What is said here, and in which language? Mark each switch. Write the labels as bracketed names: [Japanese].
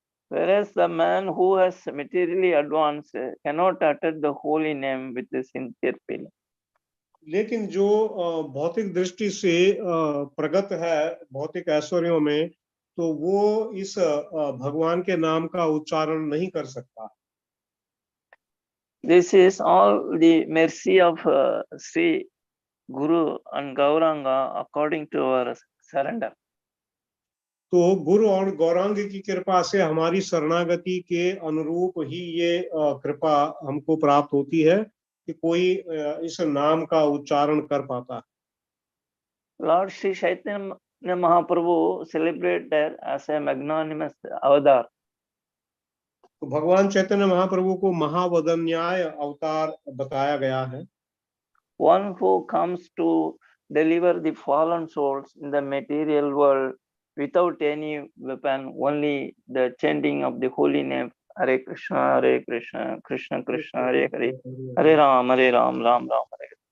[English] Whereas the man who has materially advanced cannot utter the holy name with a sincere feeling. [Hindi] लेकिन जो भौतिक दृष्टि से प्रगत है भौतिक ऐश्वर्यों में, तो वो इस भगवान के नाम का उच्चारण नहीं कर सकता। [English] This is all the mercy of Sri Guru and Gauranga according to our surrender. [Hindi] तो गुरु और गौरांग की कृपा से हमारी शरणागति के अनुरूप ही ये कृपा हमको प्राप्त होती है कि कोई इस नाम का उच्चारण कर पाता है। [English] Lord Sri Chaitanya Mahaprabhu celebrated as a magnanimous avatar. [Hindi] तो भगवान चैतन्य महाप्रभु को महावदन्याय अवतार बताया गया है। [English] One who comes to deliver the fallen souls in the material world without any weapon, only the chanting of the holy name Hare Krishna, Krishna Krishna, Hare Hare, Hare Ram, Ram Ram, Hare.